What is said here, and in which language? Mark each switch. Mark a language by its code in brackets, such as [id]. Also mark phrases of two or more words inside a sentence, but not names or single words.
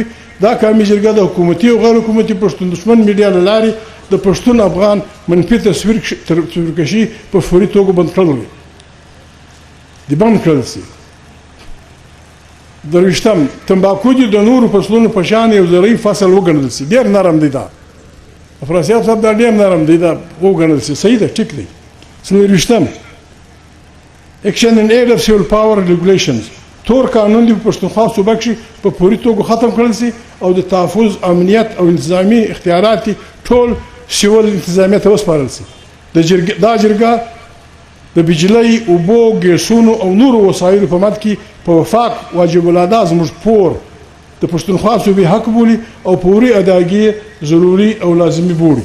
[ps] دا قومي جرګه د حکومتي او غیر حکومتي پښتون دښمن میډیا له لارې د پښتون افغان منفي تصویرکشي په فوري توګه بند کړل دي. بند کړل شي. 23 تمباکو دي د نورو فصلونو په شان یو زرعي فصل وګڼل شي. ډېر نرم دی دا. افراسیاب صاحب دا ډېر نرم دی، دا وګڼل شي. صحیح ده، ټیک دی. [en] 24 Action in aid of civil power regulations. [ps] تور قانون دی په پښتونخوا صوبه کې په پوری توګه ختم کړل شي او د تحفظ، امنیت او انتظامی اختیارات ټول سیول انتظامیه ته وسپارل شي. دا جرګه د بجلی، اوبو، ګیسونو او نورو وسایلو په مد کې په وفاق واجب الادا زموږ پور د پښتونخوا صوبې حق بولي او پوري اداګي ضروري او لازمي بولي.